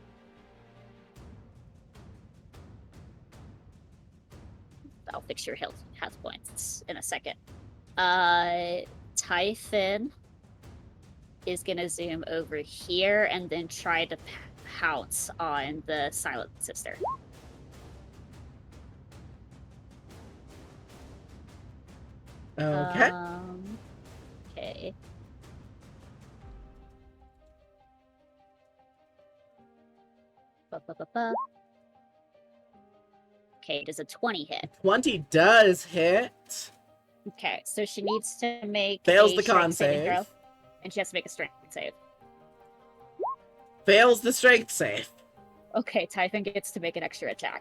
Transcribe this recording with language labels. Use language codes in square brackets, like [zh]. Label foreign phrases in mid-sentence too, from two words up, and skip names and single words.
[en] I'll fix your health points in a second. Typhon is gonna zoom over here and then try to pounce on the Silent Sister. Okay. Okay. Ba-ba-ba-ba. Okay, does a 20 hit? 20 does hit. Okay, so she needs to make Fails a the con strength saving save. throw, and she has to make a strength save. Fails the strength save. Okay, Typhon gets to make an extra attack.